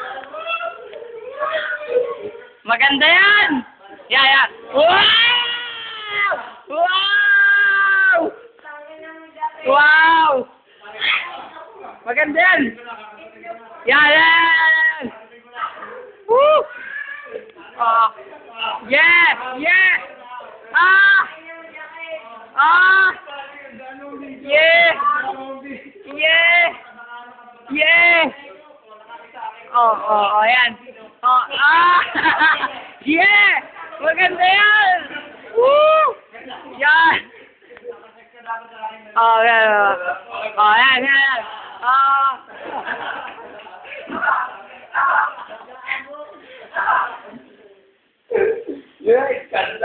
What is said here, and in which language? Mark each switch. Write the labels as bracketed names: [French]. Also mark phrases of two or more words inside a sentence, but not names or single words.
[Filipino] Maganda yan. Yan, yan. Wow! Wow! Wow! Maganda yan. Yan, yan. Woo! Yeah! Yeah! Ah! Ah! Yeah! Yeah! Yeah! Ayan. Yeah! Maganda yan! Woo! Yan! Yan. Yan, yan. Yeah, ganda.